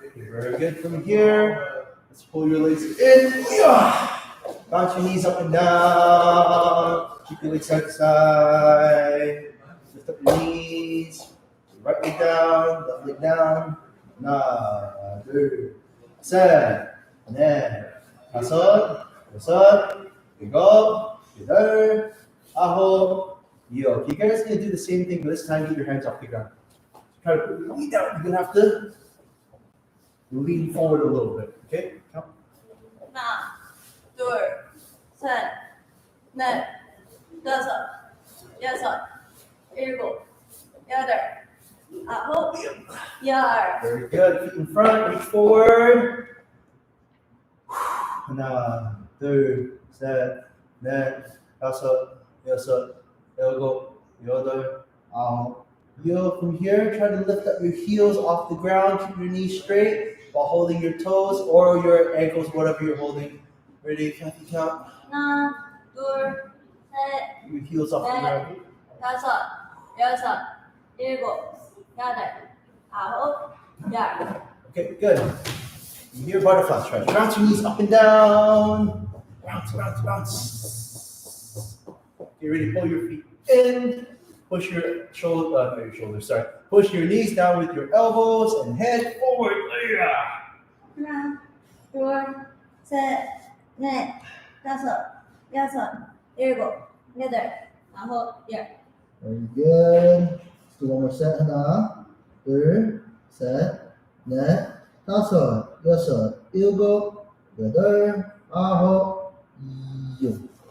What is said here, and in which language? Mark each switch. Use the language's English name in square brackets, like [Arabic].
[English] Very good. From here, let's pull your legs in. Yeah. Bounce your knees up and down. Keep your legs side to side. Lift up your knees. Right leg down, left leg down. [Korean] 하나, 둘, 셋, 넷, 다섯, 여섯, 일곱, 여덟, 아홉, 열. [English] You guys are gonna do the same thing, but this time get your hands off the ground. Try to put your knee down. You're gonna have to lean forward a little bit. Okay? Count. [Korean] 하나, 둘, 셋, 넷, 다섯, 여섯, 일곱, 여덟, 아홉, 열. [English] Very good. Feet in front, reach forward. [Korean] 하나, 둘, 셋, 넷, 다섯, 여섯, 일곱, 여덟, 아홉, 열. [English] From here, try to lift up your heels off the ground. Keep your knees straight while holding your toes or your ankles, whatever you're holding. Ready? Kathy, count. [Korean] 하나, 둘, 셋, [English] Your heels off the ground. [Korean] 다섯, 여섯, 일곱, 여덟, 아홉, 열. [English] Okay, good. You hear butterflies, right? Bounce your knees up and down. Bounce, bounce, bounce. Get ready to pull your feet in. Push your shoulders, sorry. Push your knees down with your elbows and head forward. [Korean] 하나, 둘, 셋, 넷, 다섯, 여섯, 일곱, 여덟, 아홉, 열. [English] Very good. Let's do one more set. [Korean] 하나, 둘, 셋, 넷, 다섯, 여섯, 일곱, 여덟, 아홉, 열.